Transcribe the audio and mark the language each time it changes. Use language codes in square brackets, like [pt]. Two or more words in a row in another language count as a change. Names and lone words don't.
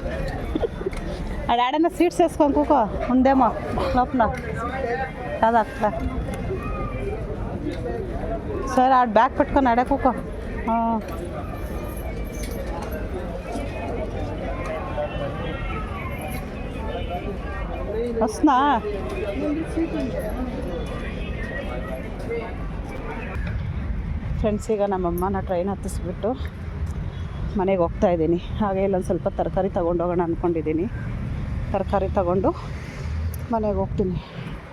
[te] ఆడన్నా సీట్స్ వేసుకొని కూకో, ఉందేమో లోపల కాదా అట్లా. సరే, ఆడ బ్యాగ్ పెట్టుకొని ఆడే కూకో. వస్తున్నా. [kn] ಫ್ರೆಂಡ್ಸ್, ಈಗ ನಮ್ಮಮ್ಮನ ಟ್ರೈನ್ ಹತ್ತಿಸ್ಬಿಟ್ಟು ಮನೆಗೆ ಹೋಗ್ತಾ ಇದ್ದೀನಿ. ಹಾಗೆ ಇಲ್ಲೊಂದು ಸ್ವಲ್ಪ ತರಕಾರಿ ತೊಗೊಂಡೋಗೋಣ ಅಂದ್ಕೊಂಡಿದ್ದೀನಿ. ತರಕಾರಿ ತಗೊಂಡು ಮನೆಗೆ ಹೋಗ್ತೀನಿ.